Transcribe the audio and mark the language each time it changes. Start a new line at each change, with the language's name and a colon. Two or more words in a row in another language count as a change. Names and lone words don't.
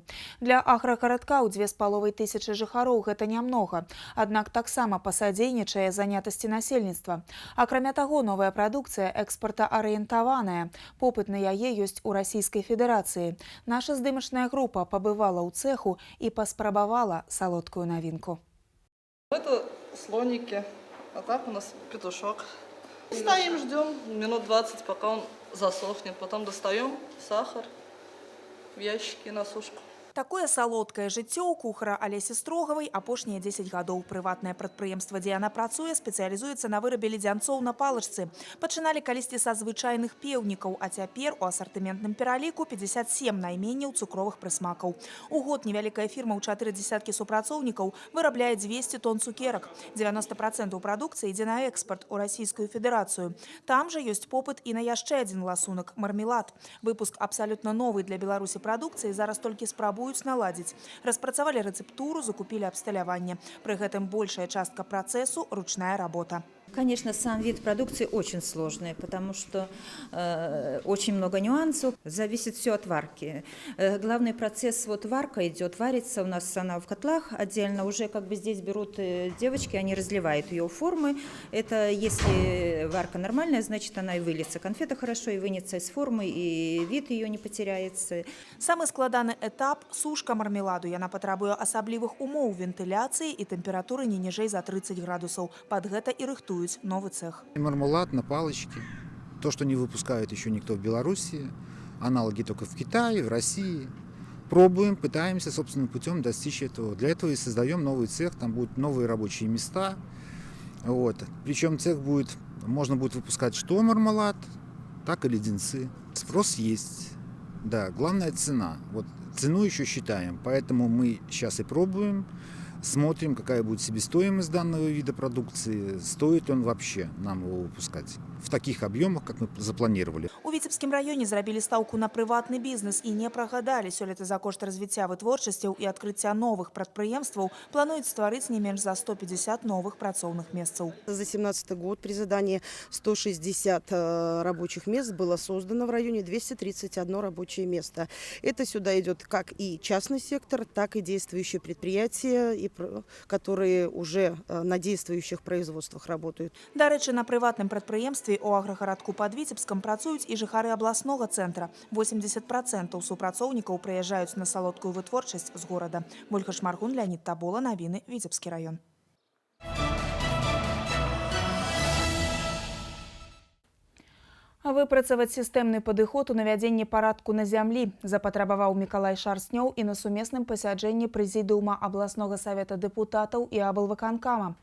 Belarusian: Для аграгарадка ў 2500 жыхароў гэта нямнога, аднак таксама пасадзейнічае занятасці насельніцтва. Акрамя таго, новая прадукцыя экспартаарыентаваная. Попыт на яе ёсць у Расійскай Федэрацыі. Наша здымачная група пабывала ў цеху і паспрабавала салодкую навінку.
Russian: Это слоники. А так у нас петушок. Стоим, ждем минут 20, пока он засохнет. Потом достаем сахар в ящики на сушку.
Belarusian: Такое салодкае жыццё ў кухара Алесі Строгавай апошнія 10 гадоў. Прыватнае прадпрыемства, дзе яна працуе, спецыялізуецца на вырабе ледзянцоў на палачцы. Пачыналі калісьці са звычайных пеўнікаў, а цяпер у асартыментным пераліку 57 найменняў цукровых прысмакаў. У год невялікая фірма ў 4 дзесяткі супрацоўнікаў вырабляе 200 тонн цукерак. 90% прадукцыі ідзе на экспарт у Расійскую Федэрацыю. Там жа ёсць попыт і на яшчэ адзін ласунак – мармелад. Выпуск абсалютна новый для Беларусі прадукцыі зараз толькі спрабуюць наладзіць. Распрацавалі рэцэптуру, закупілі абсталяванне. Пры гэтым большая частка працэсу – ручная работа.
Russian: Конечно, сам вид продукции очень сложный, потому что очень много нюансов. Зависит все от варки. Главный процесс, вот варка идет, варится у нас она в котлах отдельно. Уже как бы здесь берут девочки, они разливают ее в формы. Это если варка нормальная, значит она и выльется. Конфета хорошо и вынется из формы, и вид ее не потеряется.
Belarusian: Самы складаны этап – сушка мармеладу. Яна патрабуе асаблівых умоў вентыляцыі і тэмпературы не ніжэй за 30 градусаў. Пад гэта і рыхтуюць новый цех.
Russian: Мармелад на палочке. То, что не выпускает еще никто в Беларуси. Аналоги только в Китае, в России. Пробуем, пытаемся собственным путем достичь этого. Для этого и создаем новый цех. Там будут новые рабочие места. Вот. Причем цех будет, можно будет выпускать что мармелад, так и леденцы. Спрос есть. Да, главная цена. Вот цену еще считаем. Поэтому мы сейчас и пробуем. Смотрим, какая будет себестоимость данного вида продукции, стоит он вообще нам его выпускать в таких объемах, как мы запланировали.
Belarusian: У Віцебскім раёне зрабілі стаўку на прыватны бізнес і не прагадалі. Сёлета за кошт развіцця вытворчасцяў і адкрыцця новых прадпрыемстваў плануюць стварыць не менш за 150 новых працоўных месцаў.
Russian: За 2017 год при задании 160 рабочих мест было создано в районе 231 рабочее место. Это сюда идет как и частный сектор, так и действующие предприятия, которые уже на действующих производствах работают.
Belarusian: Дарэчы, на прыватным прадпрыемстве у аграгарадку пад Віцебскам працуюць і жыхары абласнога цэнтра. 80% супрацоўнікаў прыязджаюць на салодкую вытворчасць з горада. Вольга Шмаргун, Леонид Табола, навіны, Віцебскі раён. Выпрацаваць сістэмны падыход у навядзенні парадку на зямлі запатрабаваў Мікалай Шарстнёў і на сумесным пасяджэнні прэзідыума абласнога савета дэпутатаў і аблвыканкама.